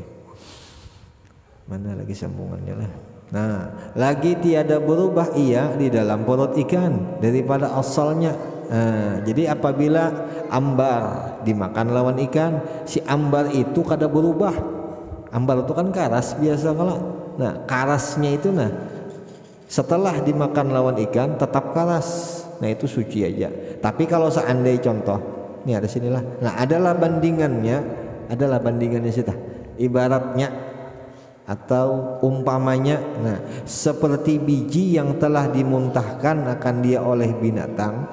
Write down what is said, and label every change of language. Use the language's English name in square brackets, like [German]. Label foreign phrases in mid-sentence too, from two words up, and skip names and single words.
[Banjar] Mana lagi sambungannya lah. Nah lagi tiada berubah ia di dalam perut ikan daripada asalnya. Jadi apabila ambar dimakan lawan ikan, si ambar itu kada berubah. Ambar itu kan karas biasa kalau. Nah karasnya itu setelah dimakan lawan ikan tetap karas. Nah itu suci aja. Tapi kalau seandainya contoh, ini ada sinilah. Nah adalah bandingannya sih. Ibaratnya atau umpamanya, nah seperti biji yang telah dimuntahkan akan dia oleh binatang.